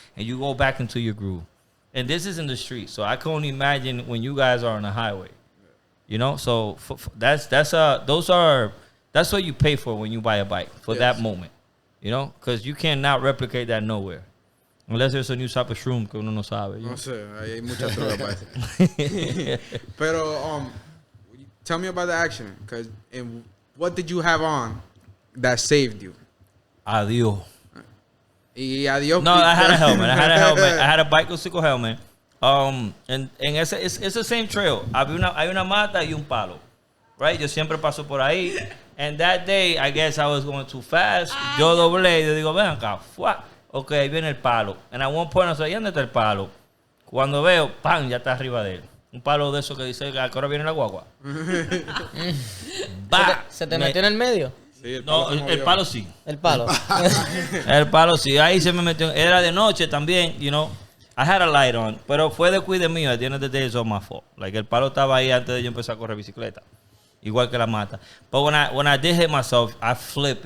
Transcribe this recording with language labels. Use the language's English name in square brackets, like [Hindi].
[English] And you go back into your groove. And this is in the street, so I can only imagine when you guys are on the highway. You know, so that's what you pay for when you buy a bike for that moment. You know, because you cannot replicate that nowhere. Unless there's a new type of shroom [Spanish] que uno no sabe. No sé, hay muchas drogas para eso. [English] Pero, tell me about the accident, because what did you have on that saved you? [Spanish] Adiós. Y adiós. [English] No, I had a helmet. I had a bicycle helmet. And it's the same trail. [Spanish] Hay una mata y un palo. Right? Yo siempre paso por ahí. [English] And that day, I guess I was going too fast. [Spanish] Yo doblé y yo digo, ven acá. Ok, ahí viene el palo. [English] And at one point, I said, [Spanish] ¿dónde está el palo? Cuando veo, ¡pam! Ya está arriba de él. Un palo de eso que dice que ahora viene la guagua. ¿Se te metió en el medio? Sí, no, el palo sí. El palo. El palo sí. Ahí se me metió. Era de noche también, [English] you know. I had a light on. [Spanish] Pero fue de cuide mío. [English] At the end of the day, it's all my fault. [Spanish] Like, el palo estaba ahí antes de yo empezar a correr bicicleta. Igual que la mata. [English] But when I did hit myself, I flipped.